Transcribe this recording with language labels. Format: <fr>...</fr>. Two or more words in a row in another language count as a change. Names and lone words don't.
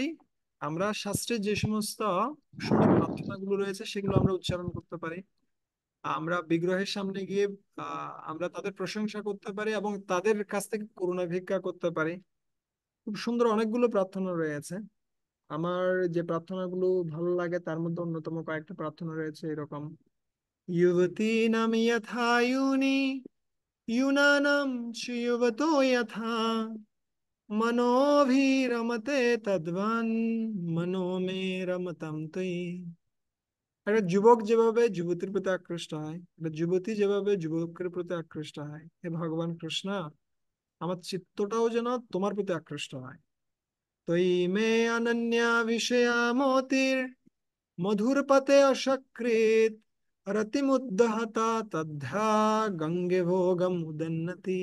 <bn>আমরা শাস্ত্রে যে সমস্ত সুন্দর প্রার্থনাগুলো রয়েছে সেগুলো আমরা উচ্চারণ করতে পারি। আমরা বিগ্রহের সামনে গিয়ে আমরা তাদের প্রশংসা করতে পারি এবং তাদের কাছ থেকে করুণা ভিক্ষা করতে পারি। খুব সুন্দর অনেকগুলো প্রার্থনা রয়েছে। আমার যে প্রার্থনাগুলো ভালো লাগে তার মধ্যে অন্যতম কয়েকটা প্রার্থনা রয়েছে এরকম:</bn> <sa>युवतीनां यथा यूनि यूनानां च युवतो यथा मनोभिरमते तद्वन् मनो मे रमतं त्वयि।</sa> <bn>একটা যুবক যেভাবে যুবতীর প্রতি আকৃষ্ট হয়, একটা যুবতী যেভাবে যুবকের প্রতি আকৃষ্ট হয়, হে ভগবান কৃষ্ণ, আমার চিত্তটাও যেন তোমার প্রতি আকৃষ্ট হয়।</bn> <sa>ত্বয়ি মে অনন্যা বিষয়া মতির মধুর পতে অসকৃত রতিমুদ্দহতা তদ্ধা গঙ্গে ভোগম উদন্নতি।</sa>